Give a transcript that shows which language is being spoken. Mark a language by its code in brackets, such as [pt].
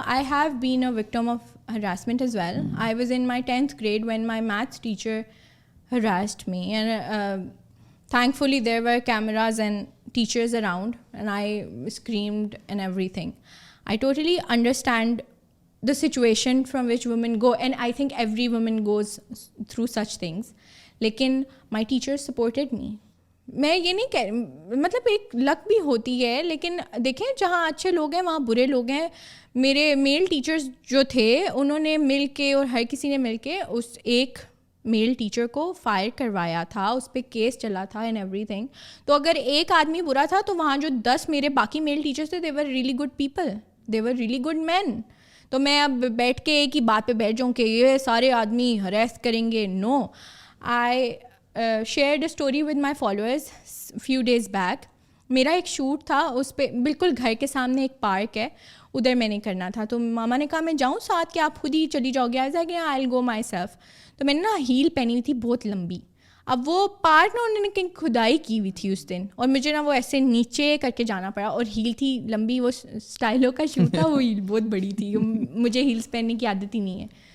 [en] I have been a victim of harassment as well. I was in my 10th grade when my maths teacher harassed me, and thankfully there were cameras and teachers around, and I screamed and everything. I totally understand the situation from which women go, and I think every woman goes through such things. [ur] لیکن [en] my teachers supported me. [ur] میں یہ نہیں کہہ مطلب ایک لک بھی ہوتی ہے, لیکن دیکھیں جہاں اچھے لوگ ہیں وہاں برے لوگ ہیں. میرے میل ٹیچرز جو تھے انہوں نے مل کے, اور ہر کسی نے مل کے اس ایک میل ٹیچر کو فائر کروایا تھا, اس پہ کیس چلا تھا [en] And everything. [ur] تو اگر ایک آدمی برا تھا تو وہاں جو 10 میرے باقی میل ٹیچرس تھے, [en] They were really good people, they were really good men. [ur] تو میں اب بیٹھ کے ایک ہی بات پہ بیٹھ جاؤں کہ یہ سارے آدمی ہریس کریں گے, نو. [en] I shared a story with my followers few days back. [ur] میرا ایک شوٹ تھا, اس پہ بالکل گھر کے سامنے ایک پارک ہے, ادھر میں نے کرنا تھا. تو ماما نے کہا میں جاؤں ساتھ کہ آپ خود ہی چلی جاؤ گے؟ ایسا کہ [en] I will go myself. [ur] تو میں نے نا ہیل پہنی ہوئی تھی بہت لمبی. اب وہ پارک نا انہوں نے کہیں کھدائی کی ہوئی تھی اس دن, اور مجھے نا وہ ایسے نیچے کر کے جانا پڑا, اور ہیل تھی لمبی, وہ اسٹائلوں کا شوٹ تھا, وہ ہیل بہت بڑی تھی, مجھے ہیلس پہننے کی عادت ہی نہیں ہے.